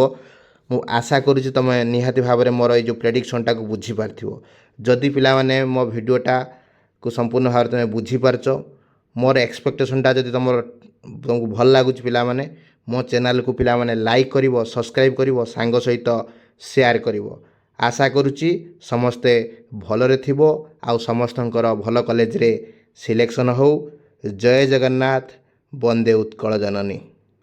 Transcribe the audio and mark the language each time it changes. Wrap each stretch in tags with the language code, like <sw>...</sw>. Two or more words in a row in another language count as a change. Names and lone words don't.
<or>ମୁଁ ଆଶା କରୁଛି ତୁମେ ନିହାତି ଭାବରେ ମୋର ଏଇ ଯେଉଁ ପ୍ରେଡ଼ିକ୍ସନ୍ଟାକୁ ବୁଝିପାରିଥିବ। ଯଦି ପିଲାମାନେ ମୋ ଭିଡ଼ିଓଟାକୁ ସମ୍ପୂର୍ଣ୍ଣ ଭାବରେ ତୁମେ ବୁଝିପାରୁଛ, ମୋର ଏକ୍ସପେକ୍ଟେସନ୍ଟା ଯଦି ତୁମକୁ ଭଲ ଲାଗୁଛି ପିଲାମାନେ ମୋ ଚ୍ୟାନେଲ୍କୁ ପିଲାମାନେ ଲାଇକ୍ କରିବ, ସବସ୍କ୍ରାଇବ୍ କରିବ, ସାଙ୍ଗ ସହିତ ସେୟାର କରିବ। ଆଶା କରୁଛି ସମସ୍ତେ ଭଲରେ ଥିବେ ଆଉ ସମସ୍ତଙ୍କର ଭଲ କଲେଜରେ ସିଲେକସନ ହେଉ। ଜୟ ଜଗନ୍ନାଥ। ବନ୍ଦେ ଉତ୍କଳ ଜନନୀ।</or>